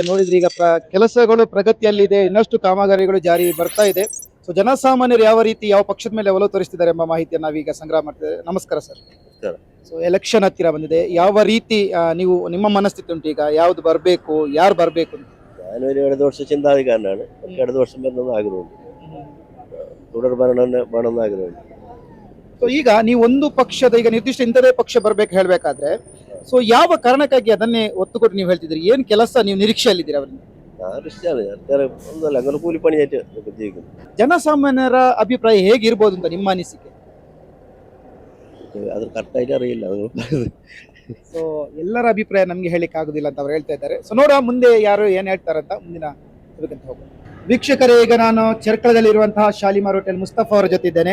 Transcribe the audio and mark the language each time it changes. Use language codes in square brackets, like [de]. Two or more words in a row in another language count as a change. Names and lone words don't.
[kn] ನೋಡಿದ್ರೆ ಈಗ ಕೆಲಸಗಳು ಪ್ರಗತಿಯಲ್ಲಿದೆ, ಇನ್ನಷ್ಟು ಕಾಮಗಾರಿಗಳು ಜಾರಿ ಬರ್ತಾ ಇದೆ. ಸೊ ಜನಸಾಮಾನ್ಯರು ಯಾವ ರೀತಿ ಯಾವ ಪಕ್ಷದ ಮೇಲೆ ಒಲವು ತೋರಿಸ್ತಿದ್ದಾರೆ ಎಂಬ ಮಾಹಿತಿಯನ್ನು ನಾವೀಗ ಸಂಗ್ರಹ ಮಾಡ್ತಿದ್ದೇವೆ. ನಮಸ್ಕಾರ ಸರ್. [en] so election [kn] ಹತ್ತಿರ ಬಂದಿದೆ, ಯಾವ ರೀತಿ ನೀವು ನಿಮ್ಮ ಮನಸ್ಥಿತಿ ಉಂಟು ಈಗ? ಯಾವ್ದು ಬರಬೇಕು, ಯಾರು ಬರಬೇಕು? [ml] ഞാനൊരു ഇടതുപക്ഷ ചിന്താധികാരനാണ്. ഇടതുപക്ഷം വരുന്നത് ആഗ്രഹമുണ്ട്, തുടർ ഭരണം വേണമെന്ന് ആഗ്രഹമുണ്ട്. [kn] ಸೊ ಈಗ ನೀವು ಒಂದು ಪಕ್ಷದ ಈಗ ನಿರ್ದಿಷ್ಟ ಇಂಥದೇ ಪಕ್ಷ ಬರ್ಬೇಕು ಹೇಳ್ಬೇಕಾದ್ರೆ, ಸೊ ಯಾವ ಕಾರಣಕ್ಕಾಗಿ ಅದನ್ನೇ ಒತ್ತು ಕೊಟ್ಟು ನೀವು ಹೇಳ್ತಿದ್ರಿ? ಏನ್ ಕೆಲಸ ನೀವು ನಿರೀಕ್ಷೆಯಲ್ಲಿದ್ದೀರಿ ಅವರಿಂದ? [ml] ഒന്നുമല്ല, അങ്ങനെ കൂലിപ്പണിയായിട്ട് ജീവിക്കുന്നു. [kn] ಜನಸಾಮಾನ್ಯರ ಅಭಿಪ್ರಾಯ ಹೇಗಿರ್ಬೋದು ಅಂತ ನಿಮ್ಮ ಅನಿಸಿಕೆ? [ml] അത് കറക്റ്റായിട്ട് അറിയില്ല. [kn] ಸೊ ಎಲ್ಲರ ಅಭಿಪ್ರಾಯ ನಮ್ಗೆ ಹೇಳಿಕ್ ಆಗುದಿಲ್ಲ ಅಂತ ಅವ್ರು ಹೇಳ್ತಾ ಇದ್ದಾರೆ. ಸೊ ನೋಡುವ ಮುಂದೆ ಯಾರು ಏನ್ ಹೇಳ್ತಾರಂತ ಮುಂದಿನ ಇದಕ್ಕಂತ ಹೋಗೋಣ. ವೀಕ್ಷಕರೇ, ಈಗ ನಾನು ಚೆರ್ಕಳದಲ್ಲಿರುವಂತಹ ಶಾಲಿಮಾರ್ ಹೋಟೆಲ್ ಮುಸ್ತಫಾ ಅವರ ಜೊತೆ ಇದ್ದೇನೆ.